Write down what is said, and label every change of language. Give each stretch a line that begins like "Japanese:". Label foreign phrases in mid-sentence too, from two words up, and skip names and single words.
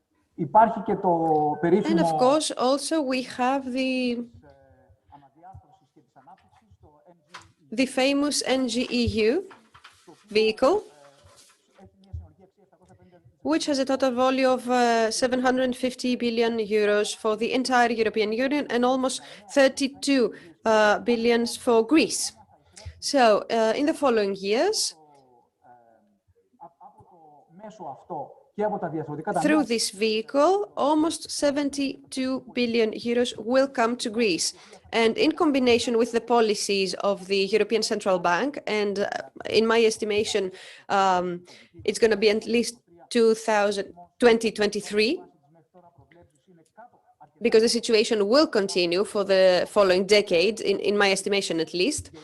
Greek: Υπάρχει και το
English: And of
Greek: περίφημο
English: course, also we have the famous NGEU vehicle, which has a total value of 750 billion euros for the entire European Union and almost 32 billions for Greece. So, in the following years,
Greek: από το μέσο αυτό και από τα διαρθρωτικά ταμεία.
English: Through this vehicle, almost 72 billion euros will come to Greece. And in combination with the policies of the European Central Bank, and in my estimation, it's going to be at least 2023, because the situation will continue for the following decade, in my estimation at least.